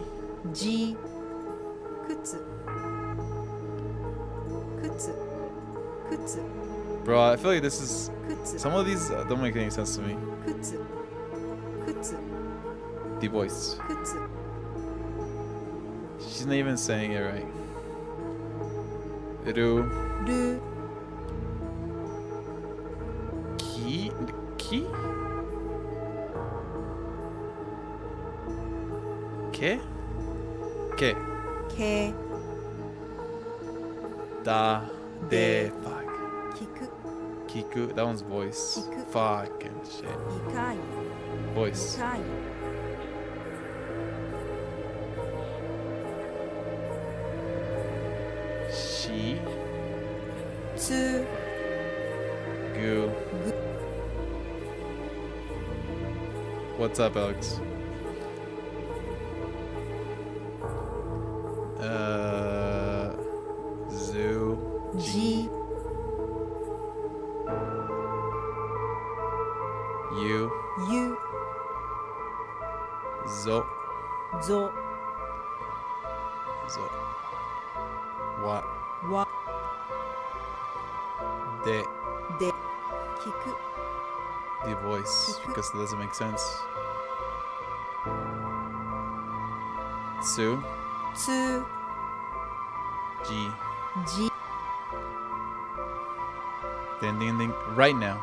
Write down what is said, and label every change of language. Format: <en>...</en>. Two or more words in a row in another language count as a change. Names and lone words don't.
<ja>G. Kutsu. Kutsu. Kutsu.</ja> <en>Bro, I feel like this is. Some of these don't make any sense to me.</en> <ja>Kutsu. Kutsu.</ja> <en>The voice.</en> <ja>Kutsu.</ja> <en>She's not even saying it right.</en> <ja>Ru. Ru. Ki. Ki. Ke. Ke. Ke. Da. De.</ja> <en>Fuck.</en> <ja>Kiku.</ja> <en>Kiku. That one's voice.</en> <ja>Kiku.</ja> <en>Fucking shit.</en> <ja>Ikai.</ja> <en>Voice.</en> <ja>Ikai.</ja> <en>She.</en> <ja>Tsu.</ja> <en>Gu. What's up, Alex?</en> <ja>Zoo. G. U. U. Zo. Zo. Zo. Wa. Wa. De. De. Kiku.</ja> <en>The voice, because it doesn't make sense.</en> <ja>Tsu. Tsu. G. G.</ja> <en>Ding ding ding. Right now.</en>